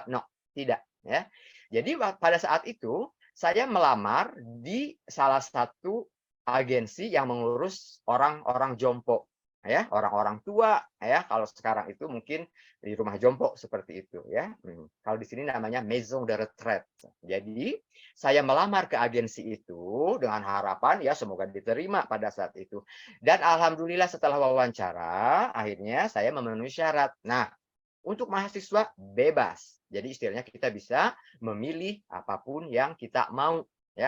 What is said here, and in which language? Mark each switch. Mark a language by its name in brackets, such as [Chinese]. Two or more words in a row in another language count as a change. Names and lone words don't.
[Indonesian] No, tidak. Ya. Jadi pada saat itu saya melamar di salah satu agensi yang mengurus orang-orang jompo. Ya, orang-orang tua ya, kalau sekarang itu mungkin di rumah jompo seperti itu ya. Kalau di sini namanya [French] maison de retraite. [Indonesian] Jadi saya melamar ke agensi itu dengan harapan ya semoga diterima pada saat itu. Dan alhamdulillah setelah wawancara akhirnya saya memenuhi syarat. Nah, untuk mahasiswa bebas. Jadi istilahnya kita bisa memilih apapun yang kita mau ya.